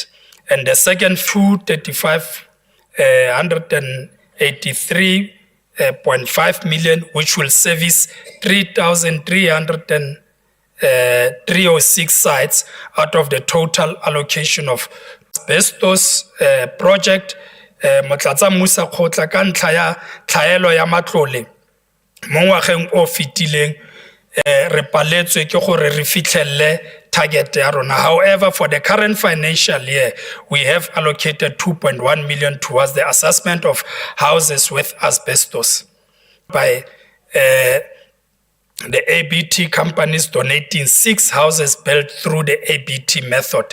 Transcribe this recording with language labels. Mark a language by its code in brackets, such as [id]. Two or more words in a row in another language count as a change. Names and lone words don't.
[en] And the second 83.5 million, which will service 3,306 sites out of the total allocation of asbestos project. [tn] Motlatsa Musa Kotla ka ntlha ya tlhaelo ya matlole mo ngwageng o fetileng re paletswe ke gore re fitlhelle target ya rona. [en] However, for the current financial year, we have allocated 2.1 million towards the assessment of houses with asbestos by the ABT companies donating 6 houses built through the ABT method.